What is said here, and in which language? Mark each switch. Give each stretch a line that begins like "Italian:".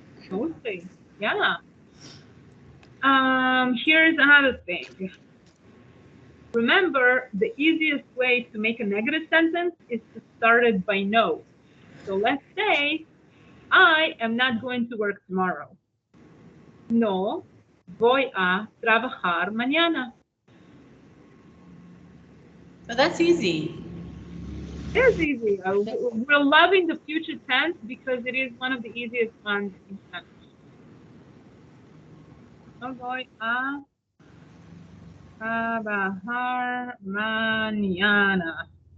English: mostly. Yeah. Here's another thing. Remember, the easiest way to make a negative sentence is to start it by no. So let's say, I am not going to work tomorrow.
Spanish: No voy a trabajar mañana.
English: So that's easy. It's easy. We're loving the future tense because it is one of the easiest ones in Spanish.
Spanish: No voy a trabajar mañana.